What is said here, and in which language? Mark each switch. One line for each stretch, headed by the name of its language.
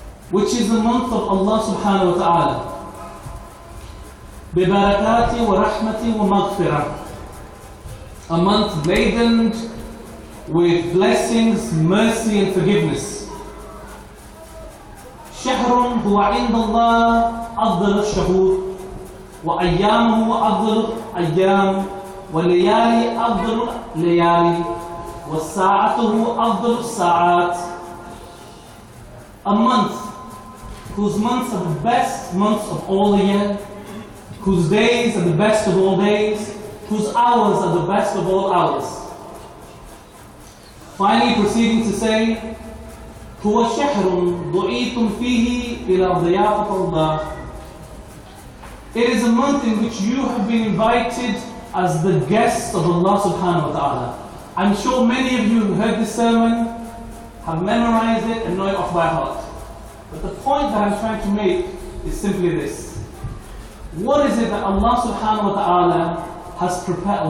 English: which is the month of Allah subhanahu wa ta'ala,
Arabic: ببركات ورحمة ومغفرة,
English: a month laden with blessings, mercy and forgiveness.
Arabic: شهر هو عند الله أفضل الشهور وأيامه أفضل الأيام والليالي أفضل الليالي وساعته أفضل الساعات.
English: A month whose months are the best months of all the year, whose days are the best of all days, whose hours are the best of all hours. Finally proceeding to say,
Arabic: هو شهر دعيتم فيه إلى ضيافة الله.
English: It is a month in which you have been invited as the guests of Allah subhanahu wa ta'ala. I'm sure many of you who heard this sermon have memorized it and know it off by heart. But the point that I'm trying to make is simply this. What is it that Allah subhanahu wa ta'ala has prepared?